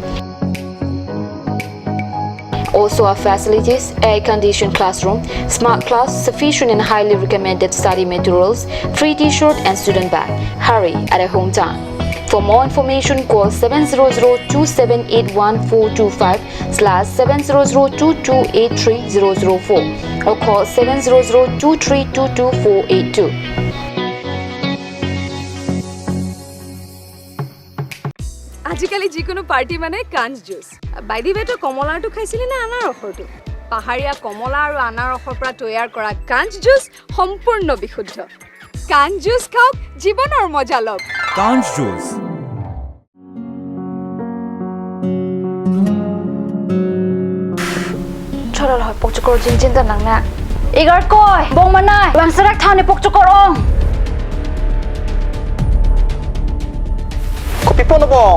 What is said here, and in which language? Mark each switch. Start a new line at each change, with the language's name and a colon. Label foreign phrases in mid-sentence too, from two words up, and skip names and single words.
English: Also our facilities, air-conditioned classroom, smart class, sufficient and highly recommended study materials, free t-shirt and student bag. Hurry at a hometown. For more information, call 700-2781425/700-2283-004 or call 700-2322-482.
Assamese: আজিকালি যিকোনো পাৰ্টি মানে কাঞ্চ জুচ।
English: by the way
Assamese: কমলাটো খাইছিলি না আনাৰসৰটো? পাহাৰীয়া কমলা আৰু আনাৰসৰ পৰা তৈয়াৰ কৰা কাঞ্চ জুচ সম্পূৰ্ণ বিশুদ্ধ। কাঞ্চ জুচ খাওক, জীৱনৰ মজা লওক। কাঞ্চ জুচ।
Karbi: Choral hoy pokchokor jinjin ta nangna. Igar koy bong manai wangsarak thane pokchokor ong. Kopi po na bong.